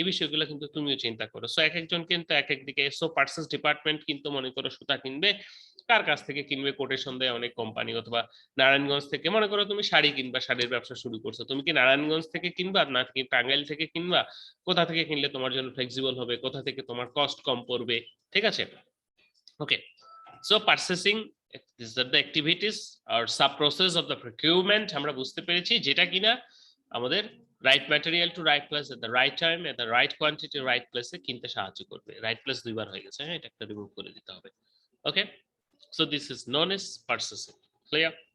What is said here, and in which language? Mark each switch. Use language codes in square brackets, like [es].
[bn] এই বিষয়গুলো কিন্তু তুমিও চিন্তা করো। সো এক একজন কিন্তু এক এক দিকে। সো পার্সেস ডিপার্টমেন্ট কিন্তু মনে করো সুতা কিনবে, কার কাছ থেকে কিনবে? কোটেশন দেয় অনেক কোম্পানি। অথবা নারায়ণগঞ্জ থেকে, মনে করো তুমি শাড়ি কিনবা, শাড়ির ব্যবসা শুরু করছো, তুমি কি নারায়ণগঞ্জ থেকে কিনবা না কি টাঙ্গাইল থেকে কিনবা? কোথা থেকে কিনলে তোমার জন্য ফ্লেক্সিবল হবে, কোথা থেকে তোমার কস্ট কম পড়বে, ঠিক আছে? [en] Okay, so purchasing these are the activities or sub process of the procurement। [bn] আমরা বুঝতে পেরেছি যেটা কিনা আমাদের [en] right material to right place at the right time at the right quantity [bn] right প্লেসে কিনতে সাহায্য করবে। রাইট প্লেস দুইবার হয়ে গেছে, হ্যাঁ, এটা একটা রিমুভ করে দিতে হবে। [en] Okay, so this is known as purchasing. [bn] Clear?